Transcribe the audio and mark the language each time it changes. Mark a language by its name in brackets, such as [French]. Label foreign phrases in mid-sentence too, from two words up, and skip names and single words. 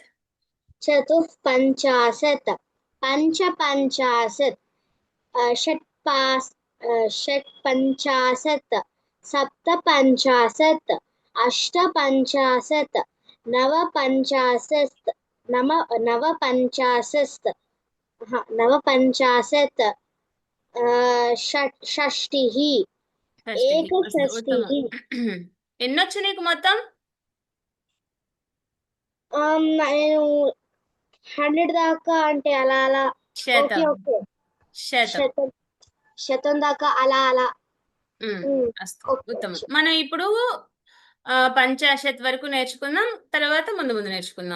[Sanskrit] चतुःपञ्चाशत् पञ्चपञ्चाशत् षट्पञ्चाशत् सप्तपञ्चाशत् अष्टपञ्चाशत् नवपञ्चाशत् नवपञ्चाशत् षष्टिः एकषष्टिः. [Telugu] ఎన్నొచ్చు నీకు మొత్తం? నేను 100 దాకా అంటే అలా అలా శతం. ఓకే శతం. శతం దాకా అలా అలా. అస్తు. ఉత్తమం. మనం ఇప్పుడు పంచాశత్ వరకు నేర్చుకుందాం, తర్వాత ముందు ముందు నేర్చుకుందాం.